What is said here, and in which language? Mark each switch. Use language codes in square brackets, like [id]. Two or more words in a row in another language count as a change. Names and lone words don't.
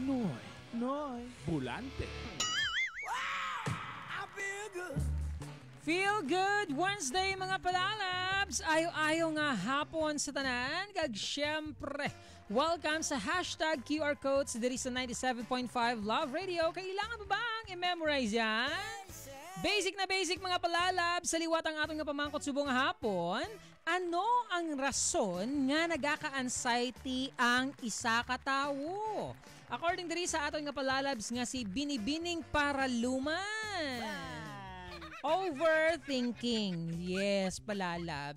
[hil] Noy Noy, bulante. Feel Good Wednesday mga palalabs! Ayaw-ayaw nga hapon sa tanan. Kag syempre, welcome sa hashtag QR Codes diri sa 97.5 Love Radio. [tl] Kailangan ba bang i-memorize yan? [hil] Basic na basic mga palalabs, sa liwat ang atong nga pamangkot subong hapon. Ano ang rason nga nagaka-anxiety ang isa ka tawo? According diri sa aton nga palalabs nga si Binibining Paraluman. [en] Overthinking. Yes, palalabs.